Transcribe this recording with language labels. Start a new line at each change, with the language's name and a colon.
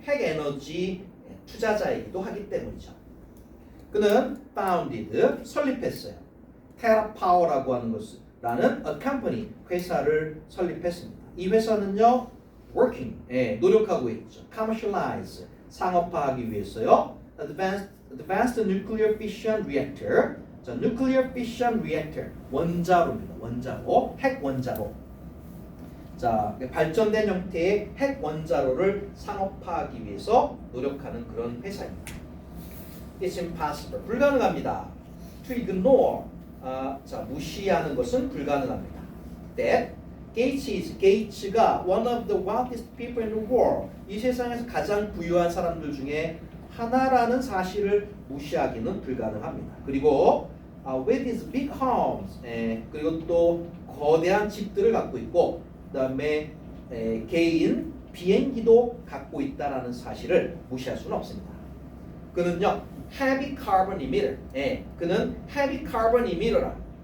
Korean: 핵에너지 투자자이기도 하기 때문이죠. 그는 founded 설립했어요. 테라파워라고 하는 것이라는 a company 회사를 설립했습니다. 이 회사는요 working 노력하고 있죠. commercialize 상업화하기 위해서요.
English: advanced nuclear fission reactor 자 nuclear fission reactor 원자로입니다.
Korean: 원자로 핵 원자로 자 발전된 형태의 핵 원자로를 상업화하기 위해서 노력하는 그런 회사입니다.
English: It's impossible 불가능합니다.
Korean: To ignore 자 무시하는 것은 불가능합니다. That 게이츠가 one of the wealthiest people in the world 이 세상에서 가장 부유한 사람들 중에 하나라는 사실을 무시하기는 불가능합니다. 그리고 with his big homes 그리고 또 거대한 집들을 갖고 있고 그다음에 개인 비행기도 갖고 있다라는 사실을 무시할 수는 없습니다.
English: 그는요 heavy carbon emitter. 그는 heavy carbon emitter라.